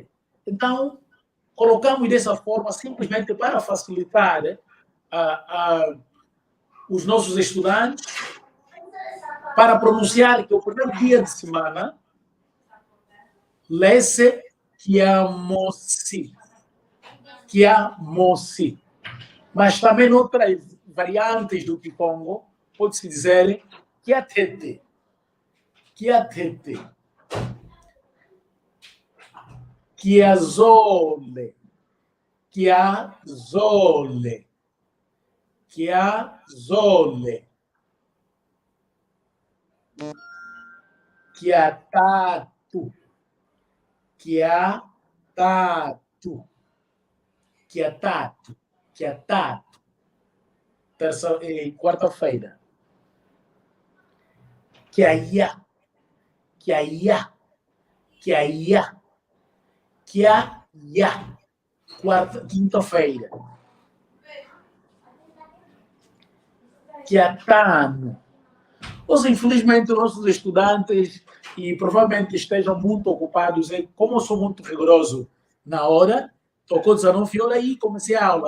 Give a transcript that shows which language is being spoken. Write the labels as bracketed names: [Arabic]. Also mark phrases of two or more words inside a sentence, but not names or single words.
[Portuguese] Então, colocamos dessa forma simplesmente para facilitar os nossos estudantes para pronunciar que o primeiro dia de semana lê-se Kiamosi. Kiamosi. Mas também outras variantes do Kikongo pode-se dizer Kiatete. Kiatete. [Kongo] Chiazole, Chiazole, Chiazole, Chiatatu, Chiatatu, Chiatatu, Chiatatu. Quarta-feira. Chiaia, Chiaia, Chiaia. [Portuguese] Kiaia, quinta-feira. Kiatano. Ou infelizmente, os nossos estudantes, e provavelmente estejam muito ocupados, como eu sou muito rigoroso na hora, tocou 19 horas e comecei a aula.